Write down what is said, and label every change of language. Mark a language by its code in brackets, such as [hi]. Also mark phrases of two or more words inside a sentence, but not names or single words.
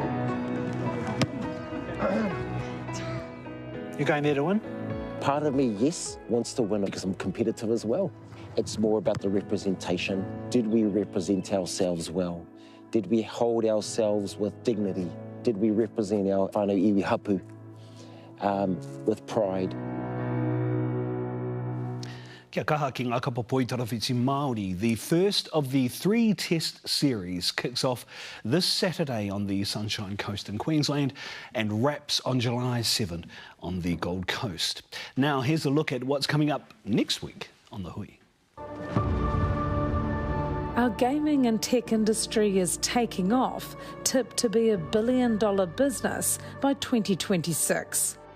[en] You're going there to win? Part of me, yes, wants to win because I'm competitive as well. It's more about the representation. Did we represent ourselves well? Did we hold ourselves with dignity? Did we represent our [mi] whānau iwi hapu [en] with pride? [mi] Kia kaha ki ngā kapa poi tarawhiti Māori. [en] The first of the 3-test series kicks off this Saturday on the Sunshine Coast in Queensland and wraps on July 7 on the Gold Coast. Now here's a look at what's coming up next week on The Hui. Our gaming and tech industry is taking off, tipped to be $1 billion business by 2026.